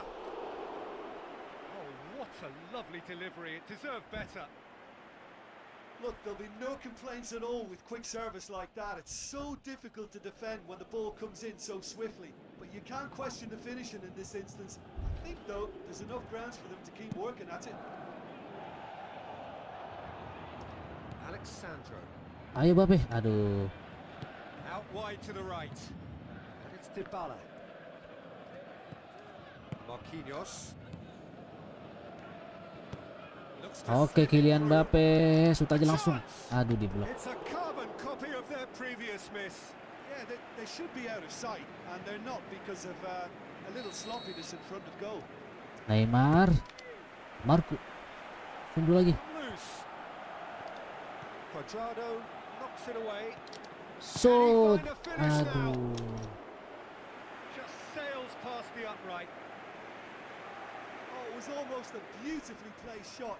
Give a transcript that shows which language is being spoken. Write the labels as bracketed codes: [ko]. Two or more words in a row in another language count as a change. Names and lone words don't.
[en] Oh, what a lovely delivery. It deserved better. Look, there'll be no complaints at all with quick service like that. It's so difficult to defend when the ball comes in so swiftly. But you can't question the finishing in this instance. I think, though, there's enough grounds for them to keep working at it. Alexandro. [id] Ayo, Mbappe. Aduh. [en] Out wide to the right. And it's Dybala. Marquinhos. Looks to [id] Oke, [en] slip it Kylian through. [id] Mbappe. Shoot aja langsung. [en] Chance! [id] Aduh, di blok. [en] It's a carbon copy of their previous miss. Yeah, they should be out of sight, and they're not because of a little sloppiness in front of goal. Neymar. Marco. [id] Sundul lagi. [en] Loose. Quadrado knocks it away. Shoot. Can he find a finish now? [id] Aduh. [en] Just sails past the upright. Oh, it was almost a beautifully placed shot.